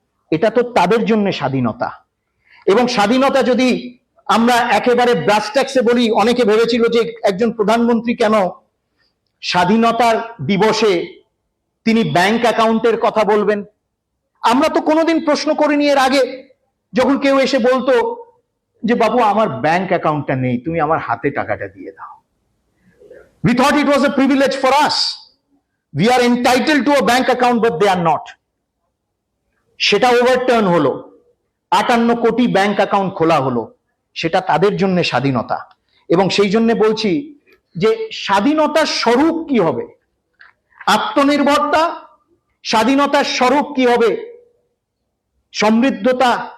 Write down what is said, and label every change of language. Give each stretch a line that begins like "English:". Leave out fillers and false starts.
Bangla: এটা তো তাদের জন্য স্বাধীনতা। এবং স্বাধীনতা যদি আমরা একেবারে ব্রাস ট্যাক্সে বলি, অনেকে ভেবেছিল যে একজন প্রধানমন্ত্রী কেন স্বাধীনতার দিবসে তিনি ব্যাংক অ্যাকাউন্টের কথা বলবেন। আমরা তো কোনোদিন প্রশ্ন করিনি এর আগে, যখন কেউ এসে বলতো যে বাবু আমার ব্যাংক অ্যাকাউন্টটা নেই, তুমি আমার হাতে টাকাটা দিয়ে দাও।
English: We thought it was a privilege for us. We are entitled to a bank account, but they are not.
Bangla: সেটা ওভারটার্ন হলো, 58 কোটি ব্যাংক অ্যাকাউন্ট খোলা হলো। সেটা তাদের জন্য স্বাধীনতা। এবং সেই জন্য বলছি যে স্বাধীনতার স্বরূপ কি হবে? আত্মনির্ভরতা। স্বাধীনতার স্বরূপ কি হবে? সমৃদ্ধতা।